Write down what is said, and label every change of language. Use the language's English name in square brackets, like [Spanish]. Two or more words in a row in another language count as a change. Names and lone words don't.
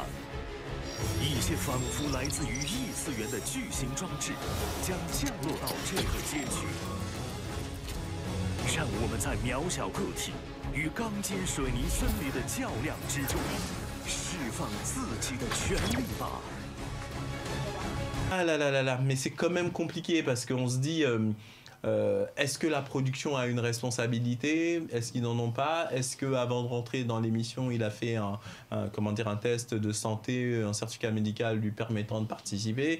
[Chinese] 一些仿佛来自于异次元的巨型装置将降落到这个街区，让我们在渺小个体与钢筋水泥森林的较量之中，释放自己的全力吧。 [French] Ah là là là là, mais c'est quand même compliqué parce qu'on se dit, est-ce que la production a une responsabilité? Est-ce qu'ils n'en ont pas? Est-ce qu'avant de rentrer dans l'émission, il a fait un test de santé, un certificat médical lui permettant de participer?